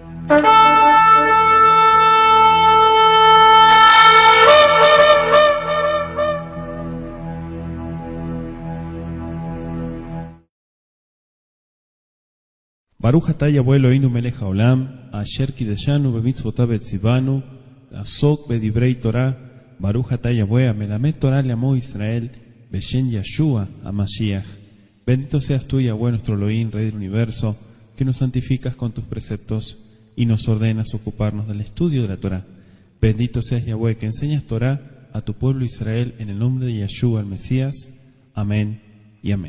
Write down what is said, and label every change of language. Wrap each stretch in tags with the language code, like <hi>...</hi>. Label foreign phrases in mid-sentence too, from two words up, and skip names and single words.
<he>ברוך אתה יהוה אלוהינו מלך העולם, אשר קדשנו במצוותיו וציונו, לעסוק בדברי תורה, ברוך אתה יהוה, המלמד תורה לעמו ישראל, בשם Yeshua HaMashiach.</he> <es>Bendito seas tú, Yahweh, nuestro Elohim, Rey del Universo, que nos santificas con tus preceptos y nos ordenas ocuparnos del estudio de la Torah. Bendito seas, Yahweh, que enseñas Torah a tu pueblo Israel en el nombre de Yeshua, el Mesías. Amén y amén.</es>